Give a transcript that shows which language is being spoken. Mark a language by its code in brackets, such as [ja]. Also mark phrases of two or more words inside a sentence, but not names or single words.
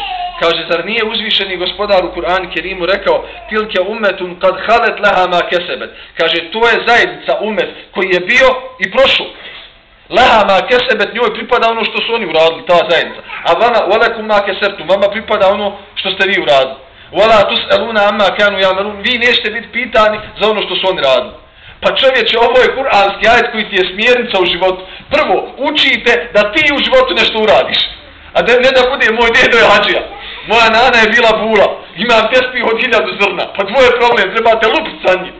[bs] Kaže, zar nije uzvišeni gospodar u Kur'anu Kerimu rekao [ar] تِلْكَ أُمَّةٌ قَدْ خَلَتْ لَهَا مَا كَسَبَتْ. [bs] Kaže, to je zajednica umet koji je bio i prošao. [ar] لَهَا مَا كَسَبَتْ, [bs] njoj pripada ono što su oni uradili, ta zajednica. A vama, [ar] وَلَكُمْ مَا كَسَبْتُمْ, [bs] vama pripada ono što ste vi uradili. [ar] وَلَا تُسْأَلُونَ عَمَّا كَانُوا يَعْمَلُونَ, [bs] vi nećete biti pitani za ono što su oni radili. Pa čovječe, ovo je kuranski ajet koji ti je smjernica u životu. Prvo, učite da ti u životu nešto uradiš. A ne da bude moj dedo je hađija. Moja nana je bila bula. Imam tespih od 1000 zrna. Pa tvoj je problem, trebate lupiti sa njim.